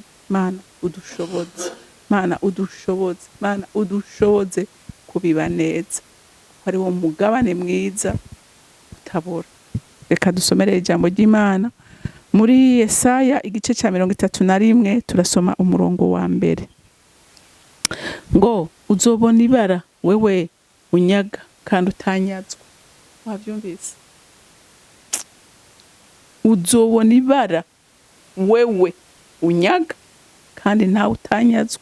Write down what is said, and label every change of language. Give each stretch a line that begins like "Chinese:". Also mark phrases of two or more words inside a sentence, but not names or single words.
Rundi: Mana udushoboze, Mana udushoboze, Mana udushoboze kubiba neza. Hari wo mugabane mwiza utabora. Reka dusomere ijambo ry'Imana muri Yesaya igice cya 31 turasoma umurongo wa mbere. Ngo uzobona ibara wewe unyaga kandi utanyazwa. Wavyumvise? Uzobona ibara wewe unyaga kandi nta utanyazwa.